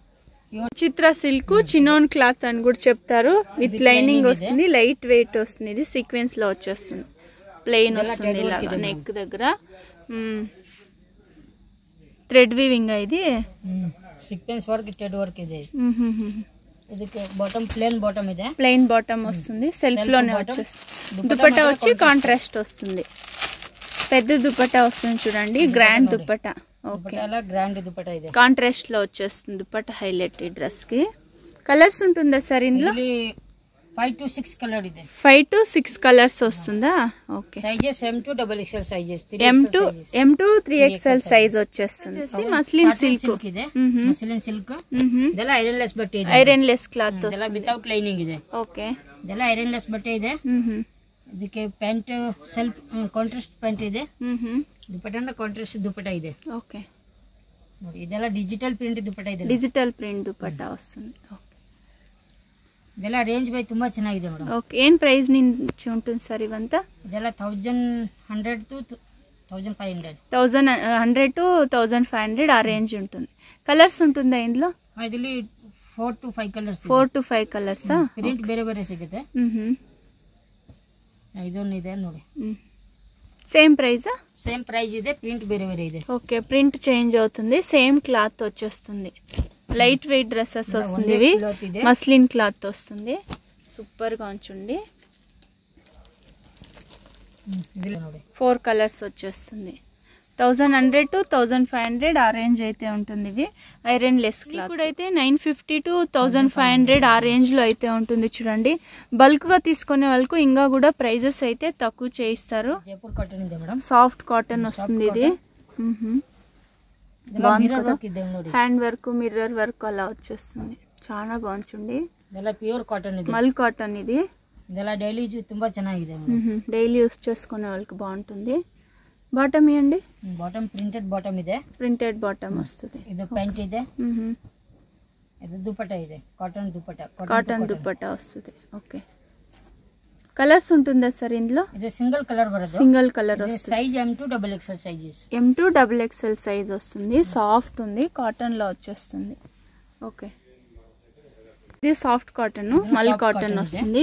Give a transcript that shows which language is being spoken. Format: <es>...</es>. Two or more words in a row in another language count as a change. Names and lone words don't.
<te>ఓకే, చిత్ర</te> <en>silk chinon cloth</en> <te>అని కూడా చెప్తారు.</te> <en>with lining</en> <te>వస్తుంది,</te> <en>light weight</en> <te>వస్తుంది. ఇది సీక్వెన్స్ లో వచ్చేస్తుంది, ప్లెయిన్ వస్తుంది ఇలాగా నెక్ దగ్గర.</te> <en>thread weaving ఇది, sequence work, thread work</en> <kn>ಇದೆ. ಇದಕ್ಕೆ</kn> <en>bottom plain bottom వస్తుంది.</en> <te>సెల్ఫ్ లోనే వచ్చేస్తుంది. దుపట్టా వచ్చి కాంట్రాస్ట్ వస్తుంది. పెద్ద దుపట్టా వస్తుంది చూడండి, గ్రాండ్ దుపట్టా. ఓకే, గ్రాండ్ దుపట్టా ಇದೆ. కాంట్రాస్ట్ లో వచ్చేస్తుంది దుపట్టా హైలైట్ ఈ డ్రెస్ కి. కలర్స్ ఉంటుందా సార్ ఇందులో? 5 to 6 కలర్ ಇದೆ. 5 to 6 కలర్స్ వస్తుందా? ఓకే.</te> <en>sizes M to XXL sizes, M to 3XL size</en> <te>వచ్చేస్తుంది.</te> <en>muslin silk</en> <kn>ಇದೆ.</kn> <en>muslin silk</en> <kn>ಇದೆಲ್ಲ</kn> <en>iron less</en> <kn>ಬಟ್ಟೆ ಇದೆ.</kn> <en>iron less cloth</en> <kn>ಇದೆಲ್ಲ</kn> <en>without lining</en> <kn>ಇದೆ. ಓಕೆ, ಇದೆಲ್ಲ</kn> <en>iron less</en> <kn>ಬಟ್ಟೆ ಇದೆ. ಇದಕ್ಕೆ</kn> <en>pant self contrast pant</en> <kn>ಇದೆ. ದುಪಟ್ಟಾನ ಕಾಂಟ್ರಾಸ್ಟ್ ದುಪಟ್ಟಾ ಇದೆ. ಓಕೆ ನೋಡಿ, ಇದೆಲ್ಲ</kn> <en>digital print</en> <kn>ದುಪಟ್ಟಾ ಇದೆ.</kn> <en>digital print</en> <kn>ದುಪಟ್ಟಾ ವస్తుంది. ಓಕೆ, ಇದೆಲ್ಲ ರೇಂಜ್ ಬೈ ತುಂಬಾ ಚೆನ್ನಾಗಿದೆ ಮೇಡಮ್. ಓಕೆ, ಏನ್ ಪ್ರೈಸ್</kn> <te>నుంచి ఉంటుంది</te> <kn>ಸರ್ ಇವಂತ? ಇದೆಲ್ಲ 1100 to 1500.</kn> <te>1100 to 1500 ఆ రేంజ్ ఉంటుంది. కలర్స్ ఉంటుందా ఇందులో?</te> <kn>ಇದರಲ್ಲಿ 4 to 5 కలర్స్.</kn> <te>4 to 5 కలర్స్.</te> <kn>ಪ್ರಿಂಟ್ ಬೇರೆ ಬೇರೆ ಸಿಗುತ್ತೆ. ಇದೊಂದು ಇದೆ ನೋಡಿ.</kn> <en>same price? same price</en> <kn>ಇದೆ, ప్రింట్ ಬೇರೆ ಬೇರೆ ಇದೆ.</kn> <te>ఓకే, ప్రింట్ చేంజ్ అవుతుంది,</te> <en>same cloth</en> <te>వచ్చేస్తుంది.</te> <en>light weight dresses</en> <te>వస్తుంది. ఇవి</te> <en>muslin cloth</en> <te>వస్తుంది. సూపర్ గా ఉంచుండి. 4 కలర్స్ వచ్చేస్తుంది. 1100 to 1500 ఆ రేంజ్ అయితే ఉంటుంది. ఇవి</te> <en>iron less cloth</en> <te>కూడా అయితే 950 to 1500 ఆ రేంజ్ లో అయితే ఉంటుంది. చూడండి, బల్క్ గా తీసుకునే వాళ్ళకు ఇంకా కూడా ప్రైజెస్ అయితే తక్కువ చేయిస్తారు. జైపూర్ కాటన్ ಇದೆ మేడం,</te> <en>soft cotton</en> <te>వస్తుంది. ఇది</te> <en>hand work, mirror work</en> <te>అలా వచ్చేస్తుంది. చాలా బాగుంటుంది.</te> <kn>ಇದೆಲ್ಲ</kn> <en>pure cotton</en> <kn>ಇದೆ,</kn> <en>mul cotton.</en> <te>ఇది</te> <kn>ಇದೆಲ್ಲ</kn> <en>daily use</en> <kn>ತುಂಬಾ ಚೆನ್ನಾಗಿದೆ.</kn> <en>daily use</en> <te>చేసుకునే వాళ్ళకి బాగుంటుంది. బాటమ్ ఇవ్వండి.</te> <en>bottom printed bottom</en> <kn>ಇದೆ.</kn> <en>printed bottom</en> <te>వస్తుంది.</te> <kn>ಇದು ಪ್ಯಾಂಟ್ ಇದೆ. ಇದು ದುಪಟ್ಟಾ ಇದೆ,</kn> <te>కాటన్ దుపట్టా. కాటన్ దుపట్టా వస్తుంది. ఓకే, కలర్స్ ఉంటుందా సార్ ఇందులో? ఇది</te> <en>single colour</en> <te>బರುತ್ತೆ.</te> <en>single colour</en> <te>వస్తుంది.</te> <en>size M to XXL sizes. M to XXL size</en> <te>వస్తుంది. సాఫ్ట్ ఉంది, కాటన్ లో వచ్చేస్తుంది. ఓకే, ఇది</te> <en>soft cotton, mul cotton</en> <te>వస్తుంది.</te>